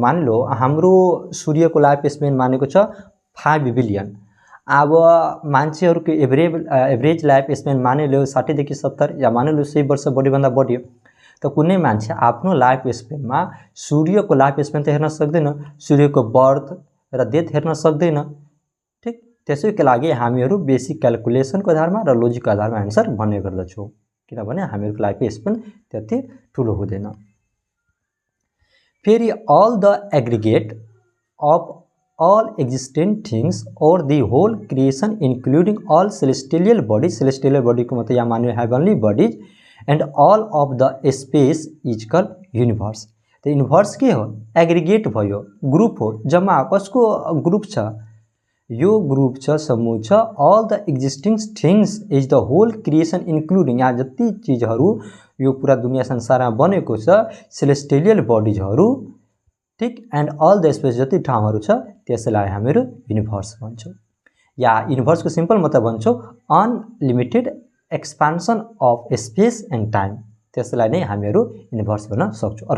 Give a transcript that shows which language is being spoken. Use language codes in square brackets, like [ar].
[ne] मानिलो हाम्रो सूर्यको life span मानेको छ 5 बिलियन, अब मान्छेहरूको एभरेज लाइफ स्पेन मानिलियो 60 देखि 70 या मानिलियो 100 वर्ष बढीभन्दा बढी, त कुनै मान्छे आफ्नो लाइफ स्पेनमा सूर्यको लाइफ स्पेन त हेर्न सक्दैन, सूर्यको बर्थ र डेथ हेर्न सक्दैन, ठिक। त्यसैको लागि हामीहरू बेसिक क्यालकुलेसनको आधारमा र लोजिकको आधारमा एन्सर भन्ने गर्दछौँ, किनभने हामीहरूको लाइफ स्पेन त्यति ठुलो हुँदैन। [en] फेरि all the aggregate of all existent things or the whole creation including all celestial body [ne] को मतलब यहाँ मान्यो [en] heavenly bodies and all of the space is called universe। [ne] तो universe के हो, एग्रीगेट भयो, ग्रुप हो, जम्मा कसको ग्रुप छ, यो ग्रुप छ, समूह छ, [en] all the existing things is the whole creation including, [ne] यहाँ जति चीजहरू यो पूरा दुनिया संसारमा बनेको छ, celestial bodiesहरू, ठिक, [en] and all the space [ne] जति ठाउँहरू छ त्यसलाई हामीहरू युनिभर्स भन्छौँ, या युनिभर्सको सिम्पल मतलब भन्छौँ [en] unlimited expansion of space and time, [ne] त्यसलाई नै हामीहरू युनिभर्स भन्न सक्छौँ।